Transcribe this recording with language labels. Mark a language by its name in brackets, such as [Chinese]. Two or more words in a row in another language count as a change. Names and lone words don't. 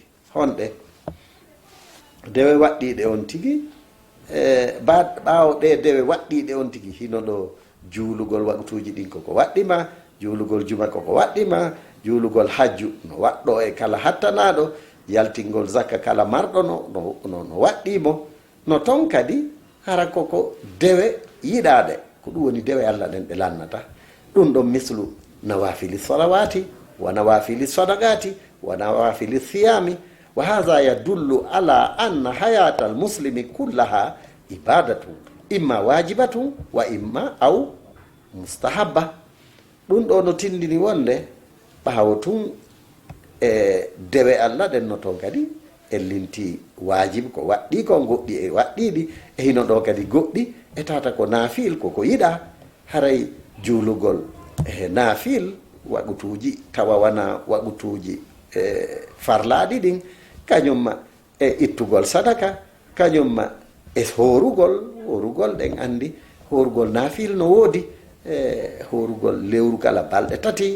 [Fula] honɗe dewe waɗɗiɗe on tigi ɓaawo ɗe dewe waɗɗiɗe on tigi hino ɗo juulugol waɓutuji ɗin koko waɗɗima, juulugol juma koko waɗɗima, juulugol hajju no waɗɗo e kala hattanaɗo, yaltingol zakka kala marɗo no waɗɗimo. no ton kadi hara koko dewe yiɗaɗe, ko ɗum woni dewe allah ɗen ɗe lannata. ɗum ɗon [Arabic] مثل نوافل الصلوات ونوافل الصدقات ونوافل الصيام وهذا يدل على أن حياة المسلم كلها عبادة إما واجبة وإما أو مستحبة. [Fula] ɗum ɗo no tindini wonde ɓaawo tun e dewe allah ɗen no toon kadi e linti wajibe ko waɗɗi ko goɗɗi e waɗɗiɗi e hino ɗo kadi goɗɗi e tata ko naafil koko yiɗa. haray juulugol e naafil waɓutuji tawa wana waɓutuji farlaɗi ɗin, kañumma e ittugol sadaka, kañumma e horugol ɗen andi horugol naafil no woodi horugol lewru kala balɗe tati.